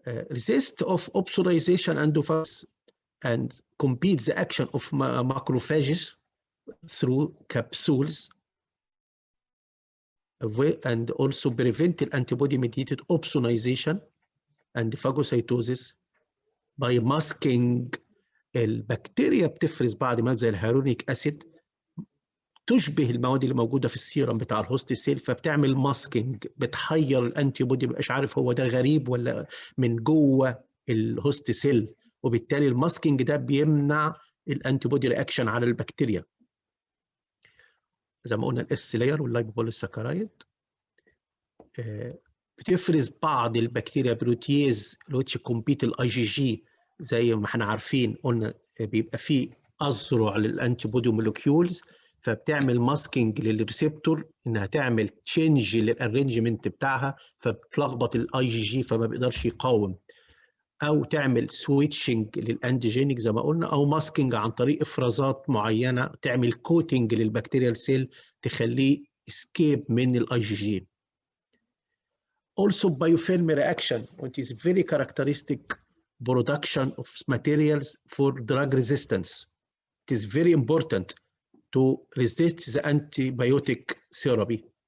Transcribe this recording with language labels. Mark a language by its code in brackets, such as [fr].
[en] Resist of opsonization and compete the action of macrophages through capsules, and also prevent antibody-mediated opsonization and phagocytosis by masking. [ar] البكتيريا بتفرز بعض مواد زي الهيالورونيك اسيد تشبه المواد اللي موجوده في السيرم بتاع الهوست سيل، فبتعمل ماسكينج، بتحير الانتي بودي، مبقاش عارف هو ده غريب ولا من جوه الهوست سيل، وبالتالي الماسكينج ده بيمنع الانتي بودي رياكشن على البكتيريا. زي ما قلنا الاس لاير واللايبوبوليساكرايد بتفرز بعض البكتيريا بروتيز [en] which compete [ar] الاي جي جي، زي ما احنا عارفين قلنا بيبقى فيه اذرع للانتي بودي مولكيولز، فبتعمل ماسكينج للريسبتور انها تعمل تشينج للارينجمنت بتاعها، فبتلخبط الاي جي جي فما بيقدرش يقاوم. او تعمل سويتشنج للانتيجينيك زي ما قلنا، او ماسكينج عن طريق افرازات معينه تعمل كوتنج للبكتيريال سيل تخليه اسكيب من الاي جي جي. [en] Also biofilm reaction, which is very characteristic production of materials for drug resistance. It is very important to resist the antibiotic therapy.